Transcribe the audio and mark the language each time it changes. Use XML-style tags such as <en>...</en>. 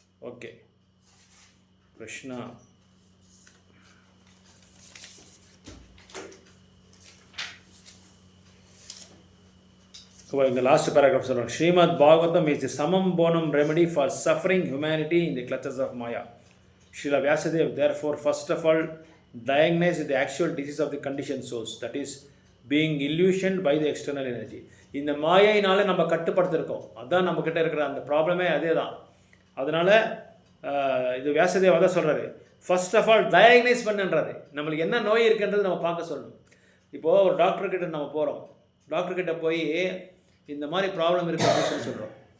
<ta>Okay, Krishna. இந்த last paragraph சொல்கிறாங்க,</ta> <en>Srimad Bhagavatam is the summum bonum remedy for suffering humanity in the clutches of Maya. Srila Vyasadeva therefore first of all diagnosed the actual disease of the conditioned souls, that is being illusioned by the external energy.</en> <ta>இந்த மாயையினால நம்ம கட்டுப்படுத்திருக்கோம், அதுதான் நம்மக்கிட்ட இருக்கிற அந்த ப்ராப்ளமே அதே தான். அதனால் இது வியாசதேவா தான் சொல்கிறாரு,</ta> <en>first of all</en> <ta>டயக்னைஸ் பண்ணுன்றாரு, நம்மளுக்கு என்ன நோய் இருக்குன்றது நம்ம பார்க்க சொல்லணும். இப்போது ஒரு டாக்டர்கிட்ட நம்ம போகிறோம், டாக்டர்கிட்ட போய் இந்த மாதிரி ப்ராப்ளம் இருக்குது அப்படின்னு சொல்கிறோம்.</ta>